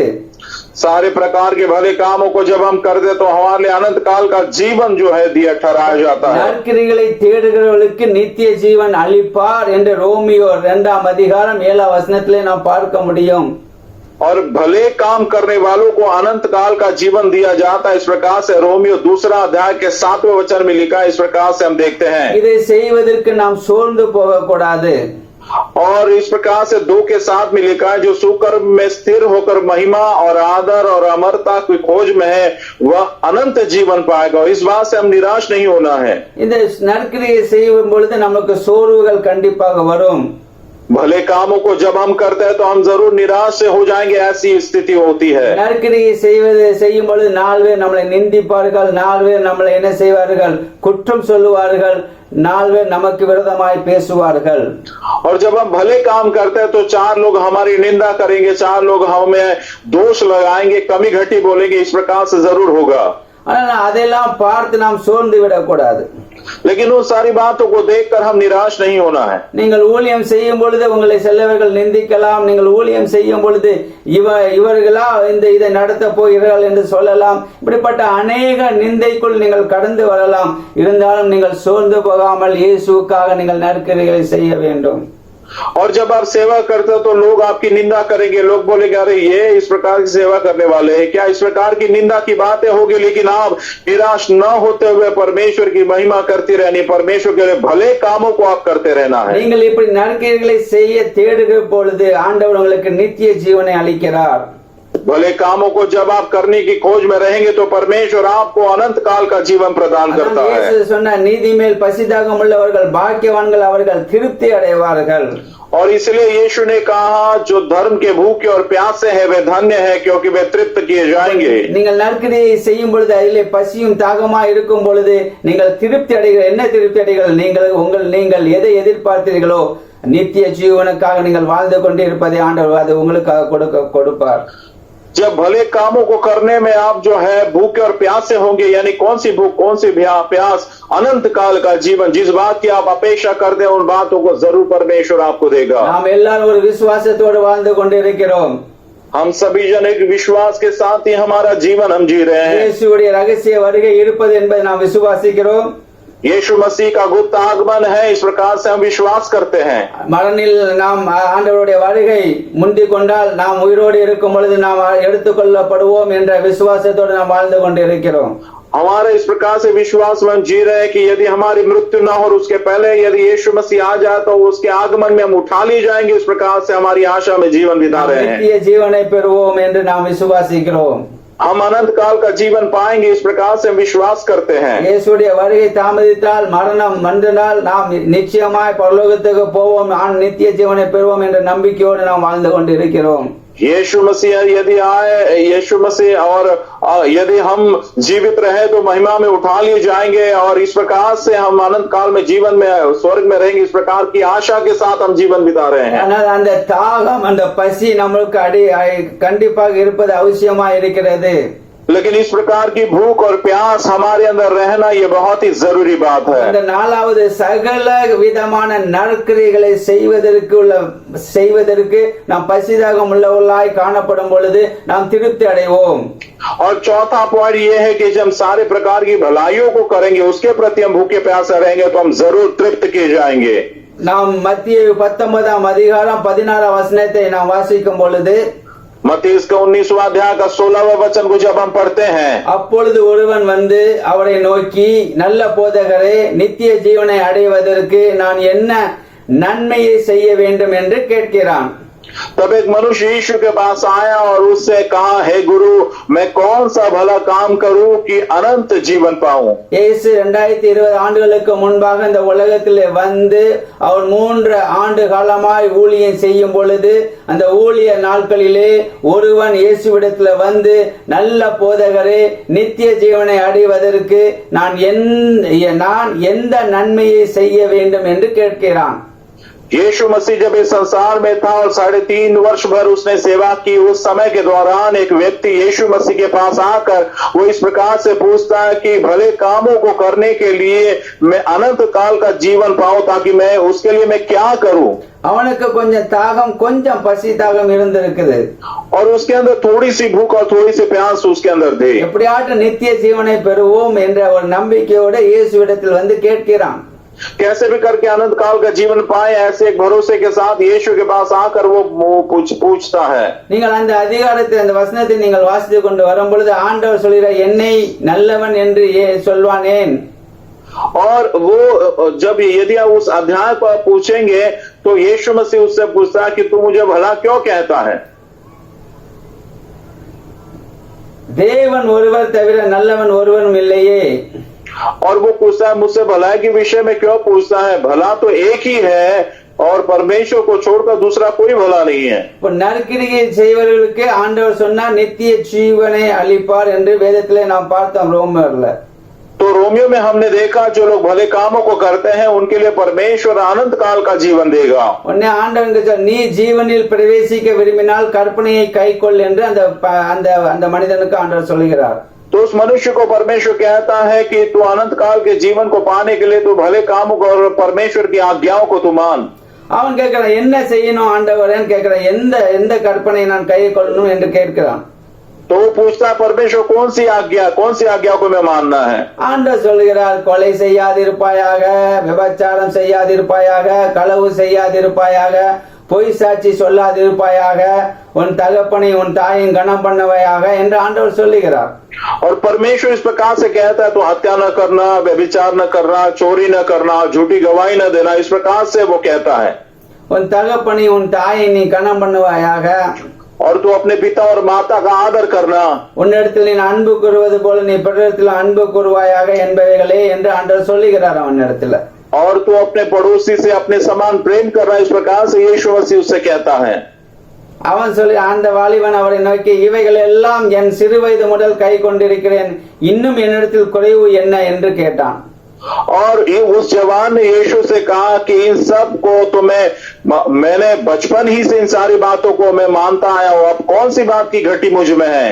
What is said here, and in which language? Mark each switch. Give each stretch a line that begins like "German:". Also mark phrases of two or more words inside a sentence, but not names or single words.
Hindi: सारे प्रकार के भले कामों को जब हम करते तो हमारे लिए अनंत काल का जीवन जो है दिया ठहराया जाता है।
Tamil: நற்கிரியைகளை தேடுகிறவர்களுக்கு நித்திய ஜீவன் அளிப்பார் என்று ரோமியோ 2 அதிகாரம் 7 வசனத்திலே நாம் பார்க்க முடியும்.
Hindi: और भले काम करने वालों को अनंत काल का जीवन दिया जाता है। इस प्रकार से रोमियो 2 अध्याय के 7वें वचन में लिखा है। इस प्रकार से हम देखते हैं,
Tamil: இதை செய்வதற்கு நாம் சோர்ந்து போகக்கூடாது.
Hindi: और इस प्रकार से 2 के 7 में लिखा है, जो सुकर्म में स्थिर होकर महिमा और आदर और अमरता की खोज में है वह अनंत जीवन पाएगा। इस बात से हम निराश नहीं होना है।
Tamil: இந்த நற்கிரியை செய்யும் பொழுது நமக்கு சோர்வுகள் கண்டிப்பாக வரும்.
Hindi: भले कामों को जब हम करते हैं तो हम जरूर निराश से हो जाएंगे, ऐसी स्थिति होती है।
Tamil: நற்கிரியை செய்யும் பொழுது 4 பேர் நம்மளை நிந்திப்பார்கள், 4 பேர் நம்மளை என்ன செய்வார்கள்? குற்றம் சொல்லுவார்கள், 4 பேர் நமக்கு விரோதமாய் பேசுவார்கள்.
Hindi: और जब हम भले काम करते हैं तो 4 लोग हमारी निंदा करेंगे, 4 लोग हमें दोष लगाएंगे, कमी घटी बोलेंगे। इस प्रकार से जरूर होगा।
Tamil: ஆனால் அதெல்லாம் பார்த்து நாம் சோர்ந்து விடக்கூடாது.
Hindi: लेकिन उन सारी बातों को देखकर हम निराश नहीं होना है।
Tamil: நீங்கள் ஊழியம் செய்யும் பொழுது உங்களை சிலவர்கள் நிந்திக்கலாம். நீங்கள் ஊழியம் செய்யும் பொழுது இவர்களா இதை நடத்த போகிறார்கள் என்று சொல்லலாம். இப்படிப்பட்ட அநேக நிந்தைக்குள் நீங்கள் கடந்து வரலாம். இருந்தாலும் நீங்கள் சோர்ந்து போகாமல் இயேசுவுக்காக நீங்கள் நற்கிரியைகளை செய்ய வேண்டும்.
Hindi: और जब आप सेवा करते हो तो लोग आपकी निंदा करेंगे, लोग बोलेंगे अरे ये इस प्रकार की सेवा करने वाले हैं क्या? इस प्रकार की निंदा की बातें होगी, लेकिन आप निराश न होते हुए परमेश्वर की महिमा करती रहनी, परमेश्वर के लिए भले कामों को आप करते रहना है।
Tamil: நீங்கள் இப்படி நற்கிரியைகளை செய்ய தேடுகிற பொழுது ஆண்டவர் உங்களுக்கு நித்திய ஜீவனை அளிக்கிறார்.
Hindi: भले कामों को जब आप करने की खोज में रहेंगे तो परमेश्वर आपको अनंत काल का जीवन प्रदान करता है।
Tamil: சொன்ன நீதி மேல் பசிதாகம் உள்ளவர்கள் பாக்கியவான்கள், அவர்கள் திருப்தி அடைவார்கள்।
Hindi: और इसलिए यीशु ने कहा, जो धर्म के भूखे और प्यासे हैं वे धन्य है, क्योंकि वे तृप्त किए जाएंगे।
Tamil: நீங்கள் நற்கிரியை செய்யும் பொழுது அதிலே பசியும் தாகமா இருக்கும் பொழுது நீங்கள் திருப்தி அடைகிறீர்கள். என்ன திருப்தி அடைகிறீர்கள்? நீங்கள் எதை எதிர்பார்த்தீர்களோ நித்திய ஜீவனுக்காக நீங்கள் வாழ்ந்து கொண்டே இருப்பதை ஆண்டவர் அது உங்களுக்காக கொடுப்பார்।
Hindi: जब भले कामों को करने में आप जो है भूखे और प्यासे होंगे, यानी कौन सी भूख कौन सी प्यास? अनंत काल का जीवन, जिस बात की आप अपेक्षा करते हैं उन बातों को जरूर परमेश्वर आपको देगा।
Tamil: நாம் எல்லாரும் ஒரு விசுவாசத்தோடு வாழ்ந்து கொண்டிருக்கிறோம்।
Hindi: हम सभी जन एक विश्वास के साथ ही हमारा जीवन हम जी रहे हैं।
Tamil: இயேசுவுடைய ரகசிய வருகை இருப்பது என்பதை நாம் விசுவாசிக்கிறோம்।
Hindi: यीशु मसीह का गुप्त आगमन है, इस प्रकार से हम विश्वास करते हैं।
Tamil: மரணத்தில் நாம் ஆண்டவருடைய வருகை முந்திக் கொண்டால் நாம் உயிரோடு இருக்கும் பொழுது நாம் எடுத்துக்கொள்ளப்படுவோம் என்ற விசுவாசத்தோடு நாம் வாழ்ந்து கொண்டிருக்கிறோம்।
Hindi: हमारे इस प्रकार से विश्वास में हम जी रहे हैं कि यदि हमारी मृत्यु न हो और उसके पहले यदि यीशु मसीह आ जाए तो उसके आगमन में हम उठा ली जाएंगे। इस प्रकार से हमारी आशा में जीवन बिता रहे हैं।
Tamil: நித்திய ஜீவனை பெறுவோம் என்று நாம் விசுவாசிக்கிறோம்।
Hindi: हम अनंत काल का जीवन पाएंगे, इस प्रकार से हम विश्वास करते हैं।
Tamil: இயேசுவுடைய வருகை தாமதித்தால் மரணம் வந்தால் நாம் நிச்சயமாய் பரலோகத்துக்கு போவோம், நித்திய ஜீவனை பெறுவோம் என்ற நம்பிக்கையோடு நாம் வாழ்ந்து கொண்டிருக்கிறோம்।
Hindi: यीशु मसीह यदि आए, यीशु मसीह और यदि हम जीवित रहे तो महिमा में उठा लिए जाएंगे और इस प्रकार से हम अनंत काल में जीवन में स्वर्ग में रहेंगे। इस प्रकार की आशा के साथ हम जीवन बिता रहे हैं।
Tamil: ஆனால் அந்த தாகம் அந்த பசி நம்மளுக்கு கண்டிப்பாக இருப்பது அவசியமா இருக்கிறது।
Hindi: लेकिन इस प्रकार की भूख और प्यास हमारे अंदर रहना ये बहुत ही जरूरी बात है।
Tamil: அந்த நாலாவது சகல விதமான நற்கிரியைகளை செய்வதற்கு நாம் பசிதாகம் உள்ளவர்களாய் காணப்படும் பொழுது நாம் திருப்தி அடைவோம்।
Hindi: और चौथा पॉइंट ये है कि जब हम सारे प्रकार की भलाइयों को करेंगे, उसके प्रति हम भूखे प्यासे रहेंगे तो हम जरूर तृप्त किए जाएंगे।
Tamil: நாம் மத்திய 19ஆம் அதிகாரம் 16ஆம் வசனத்தை நாம் வாசிக்கும் பொழுது,
Hindi: मत्ती इसका 19वां अध्याय का 16वां वचन को जब हम पढ़ते हैं,
Tamil: அப்பொழுது ஒருவன் வந்து அவரை நோக்கி, நல்ல போதகரே, நித்திய ஜீவனை அடைவதற்கு நான் என்ன நன்மையை செய்ய வேண்டும் என்று கேட்கிறான்।
Hindi: तब एक मनुष्य यीशु के पास आया और उससे कहा, हे गुरु, मैं कौन सा भला काम करूं कि अनंत जीवन पाऊं।
Tamil: இயேசு 2020 ஆண்டுகளுக்கு முன்பாக இந்த உலகத்திலே வந்து அவர் 3 ஆண்டு காலமாய் ஊழியம் செய்யும் பொழுது, அந்த ஊழிய நாட்களிலே ஒருவன் இயேசுவிடத்தில் வந்து, நல்ல போதகரே, நித்திய ஜீவனை அடைவதற்கு நான் எந்த நன்மையை செய்ய வேண்டும் என்று கேட்கிறான்।
Hindi: यीशु मसीह जब इस संसार में था और 3.5 वर्ष भर उसने सेवा की, उस समय के दौरान एक व्यक्ति यीशु मसीह के पास आकर वो इस प्रकार से पूछता है कि भले कामों को करने के लिए मैं अनंत काल का जीवन पाऊं, ताकि मैं उसके लिए मैं क्या करूं।
Tamil: அவனுக்கு கொஞ்சம் தாகம், கொஞ்சம் பசி தாகம் இருந்திருக்குது
Hindi: और उसके अंदर थोड़ी सी भूख और थोड़ी सी प्यास उसके अंदर थी।
Tamil: எப்படியாட்டும் நித்திய ஜீவனை பெறுவோம் என்ற ஒரு நம்பிக்கையோடு இயேசுவிடத்தில் வந்து கேட்கிறான்।
Hindi: कैसे भी करके अनंत काल का जीवन पाए, ऐसे एक भरोसे के साथ यीशु के पास आकर वो पूछता है।
Tamil: நீங்கள் அந்த அதிகாரத்தை, அந்த வசனத்தை நீங்கள் வாசித்து கொண்டு வரும் பொழுது ஆண்டவர் சொல்கிறார், என்னை நல்லவன் என்று சொல்வானேன்।
Hindi: और वो जब यदि आप उस अध्याय को आप पूछेंगे तो यीशु मसीह उससे पूछता है कि तू मुझे भला क्यों कहता है।
Tamil: தேவன் ஒருவர் தவிர நல்லவன் ஒருவரும் இல்லையே।
Hindi: और वो पूछता है, मुझसे भलाई के विषय में क्यों पूछता है, भला तो एक ही है और परमेश्वर को छोड़कर दूसरा कोई भला नहीं है।
Tamil: இப்போ நற்கிரியை செய்வர்களுக்கு ஆண்டவர் சொன்னார் நித்திய ஜீவனை அளிப்பார் என்று வேதத்திலே நாம் பார்த்தோம் ரோமர்ல।
Hindi: तो रोमियो में हमने देखा जो लोग भले कामों को करते हैं उनके लिए परमेश्वर अनंत काल का जीवन देगा।
Tamil: உடனே ஆண்டவர் நீ ஜீவனில் பிரவேசிக்க விரும்பினால் கற்பனையை கைக்கொள் என்று அந்த மனிதனுக்கு ஆண்டவர் சொல்கிறார்।
Hindi: तो उस मनुष्य को परमेश्वर कहता है कि तू अनंत काल के जीवन को पाने के लिए तू भले कामों को और परमेश्वर की आज्ञाओं को तू मान।
Tamil: அவன் கேட்கிறான், என்ன செய்யணும் ஆண்டவரேன்னு கேட்கிறான், எந்த கற்பனை நான் கை கொள்ளணும் என்று கேட்கிறான்।
Hindi: तो वो पूछता है, परमेश्वर कौन सी आज्ञा को मैं मानना है।
Tamil: ஆண்டவர் சொல்கிறார், கொலை செய்யாதிருப்பாயாக, விபச்சாரம் செய்யாதிருப்பாயாக, களவு செய்யாதிருப்பாயாக, பொய் சாட்சி சொல்லாதிருப்பாயாக, உன் தகப்பனை உன் தாயின் கனம் பண்ணவையாக என்று ஆண்டவர் சொல்லுகிறார்।
Hindi: और परमेश्वर इस प्रकार से कहता है, तो हत्या न करना, व्यभिचार न करना, चोरी न करना, झूठी गवाही न देना, इस प्रकार से वो कहता है।
Tamil: உன் தகப்பனை உன் தாயை நீ கனம் பண்ணுவாயாக,
Hindi: और तू अपने पिता और माता का आदर करना,
Tamil: உன்னிடத்தில் நீ அன்பு கூறுவது போல நீ பிறரிடத்தில் அன்பு கூறுவாயாக என்பவைகளே என்று ஆண்டவர் சொல்லுகிறார் அவனிடத்துல।
Hindi: और तू अपने पड़ोसी से अपने समान प्रेम करना, इस प्रकार से यीशु मसीह उससे कहता है।
Tamil: அவன் சொல்லி அந்த வாலிபன் அவரை நோக்கி, இவைகள் எல்லாம் என் சிறு வயது முதல் கை கொண்டிருக்கிறேன், இன்னும் என்னிடத்தில் குறைவு என்ன என்று கேட்டான்।
Hindi: और उस जवान ने यीशु से कहा कि इन सब को तो मैंने बचपन ही से इन सारी बातों को मैं मानता आया हूं, अब कौन सी बात की घटी मुझ में है।